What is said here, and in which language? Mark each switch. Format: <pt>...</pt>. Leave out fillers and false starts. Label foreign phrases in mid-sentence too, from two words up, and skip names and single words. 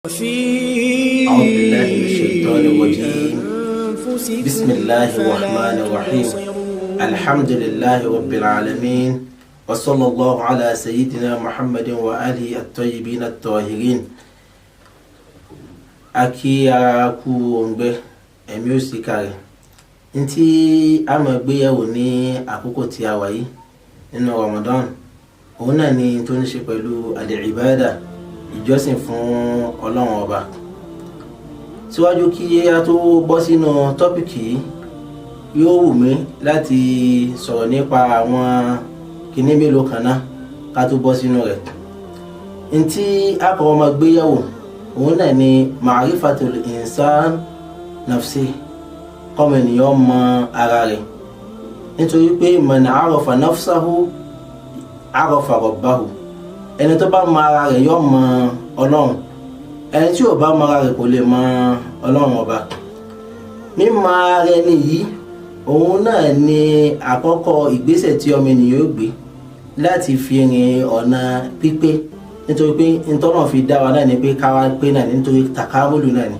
<ar>أعوذ بالله من الشيطان الرجيم. بسم الله الرحمن الرحيم. الحمد لله رب العالمين، وصلى الله على سيدنا محمد وآله الطيبين الطاهرين.</ar> <yo>Aki ara ku ongbẹ ẹ̀mí ó sì kàrẹ̀ ntí a máa gbéyẹ̀wò ní àkókò tí a wà yìí nínú Ramadan òun náà ni tó ní ṣe pẹ̀lú al-Ibaadah, ìjọsìn fún Ọlọ́run ọba. Síwájú kí a tó bọ́ sínú tọ́pìkì yóò wù mí láti sọ̀rọ̀ nípa àwọn kìíní mélòó kan náà ká tó bọ́ sínú rẹ̀. Ntí a kọ́kọ́ máa gbéyẹ̀wò òun náà ni</yo> <ar>معرفة الإنسان نفسي,</ar> <yo>kọ́mọ ènìyàn mọ ara rẹ̀, nítorí pé</yo> <ar>من عرف نفسه عرف ربه.</ar> <yo>Ẹni tó bá mọ ara rẹ̀ yóò mọ Ọlọ́run, ẹni tí ò bá mọ ara rẹ̀ kò lè mọ Ọlọ́run ọba. Mímọ ara ẹni yìí òun náà ni àkọ́kọ́ ìgbésẹ̀ tí ọmọ ènìyàn yóò gbé láti fi rin ọ̀nà pípé, nítorí pé ntọ́nà fi dá wa náà ni pé káwa pé náà ni, nítorí takamulu náà ni.</yo>